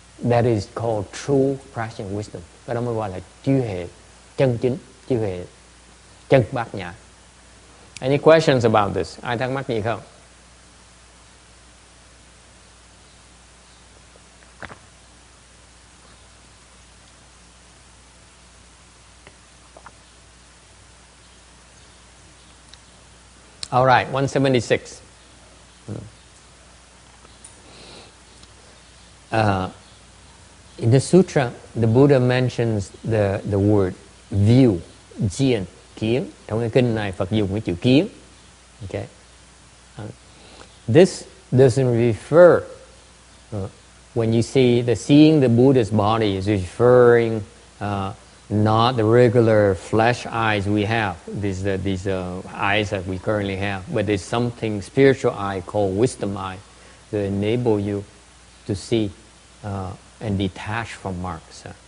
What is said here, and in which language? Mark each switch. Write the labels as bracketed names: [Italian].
[English] That is called true Prajna wisdom. [Vietnamese] Cái đó mới gọi là trí hệ chân chính, trí hệ chân bát nhã. [English] Any questions about this? [Vietnamese] Ai thắc mắc gì không? [English] All right, 176. In the sutra, the Buddha mentions the word view, jian, kiến. [Vietnamese] Trong cái kinh này, Phật dùng cái chữ kiến. [English] Okay. This doesn't refer, when you see seeing the Buddha's body is referring not the regular flesh eyes we have, these eyes that we currently have, but there's something spiritual eye called wisdom eye to enable you to see and detach from marks.